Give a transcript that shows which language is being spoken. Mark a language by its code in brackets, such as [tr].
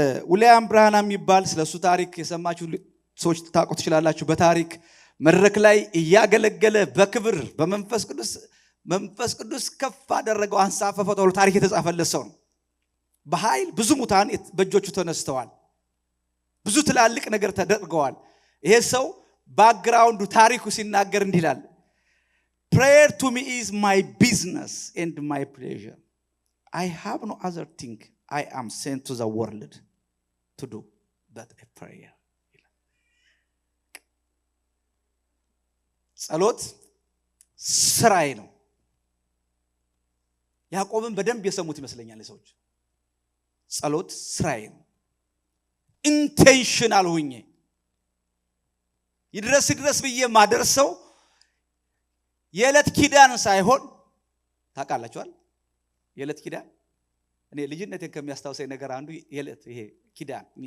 [am] ዊሊያም ብራንሃም የሚባል ስለሱ ታሪክ የሰማችሁ ሰዎች ታውቁ ትችላላችሁ። በታሪክ መድረክ ላይ እያገለገለ በክብር በመንፈስ ቅዱስ ከፍ አደረገው፣ አንሳፈፈው ተብሎ ታሪክ የተጻፈለት ሰው ነው። በኃይል ብዙ ሙታን በእጆቹ ተነስተዋል። ብዙ ትላልቅ ነገር ተደርገዋል። ይሄ ሰው ባክግራውንዱ ታሪኩ ሲናገር እንዲህ ይላል። [en] Prayer to me is my business and my pleasure. I have no other thing I am sent to the world to do but a prayer. [am] ጸሎት ስራዬ ነው። ያዕቆብን በደንብ የሰሙት ይመስለኛል ሰዎች። ጸሎት ስራዬ ነው። ኢንቴንሽናል ሆኜ ይድረስ ብዬ ማደርሰው የዕለት ኪዳን ሳይሆን ታውቃላችኋል። የዕለት ኪዳን እኔ ልጅነቴን ከሚያስታውሰኝ ነገር አንዱ የዕለት ይሄ ኪዳን